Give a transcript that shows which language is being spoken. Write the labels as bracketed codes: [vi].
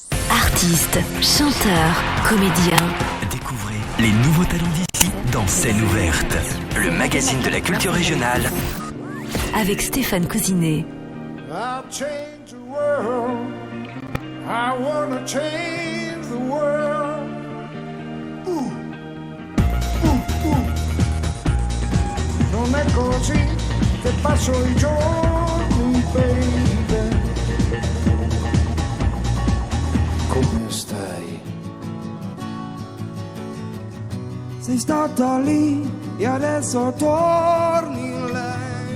[fr] Artistes, chanteurs, comédiens. Découvrez les nouveaux talents d'ici dans Scène ouverte, le magazine de la culture régionale. Avec Stéphane Cousinet. [en] I'll change the world. I wanna change the world. Ooh. [it] Non è così che passo i giorni, baby. Come stai? Sei stata lì e adesso torni, lei.